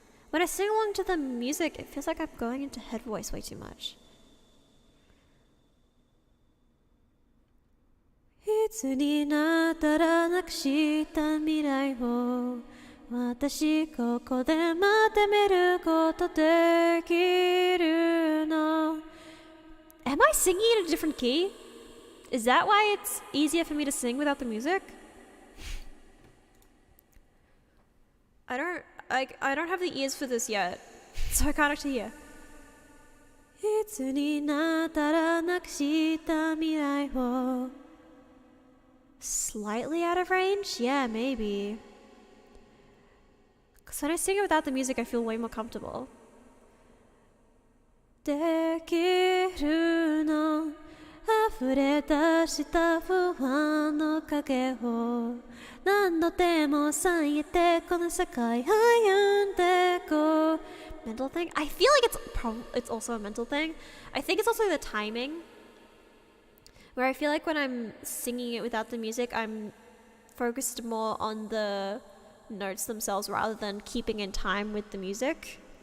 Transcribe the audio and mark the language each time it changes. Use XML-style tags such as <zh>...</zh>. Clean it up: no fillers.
<en>When I sing along to the music, it feels like I'm going into head voice way too much.</en> <ja>いつになったらなくした未来を私ここで待ってみることできるの</ja> <en>Am I singing in a different key? Is that why it's easier for me to sing without the music? I don't have the ears for this yet, so I can't actually hear.</en> <ja>いつになったらなくした未来を</ja> <en>Slightly out of range? Yeah, maybe. Because when I sing it without the music, I feel way more comfortable.</en> <ja>できるの溢れ出した不安の影を何度でも咲いてこの世界歩んでこう</ja> <en>Mental thing? I feel like it's also a mental thing. I think it's also the timing. Where I feel like when I'm singing it without the music, I'm focused more on the notes themselves rather than keeping in time with the music.</en>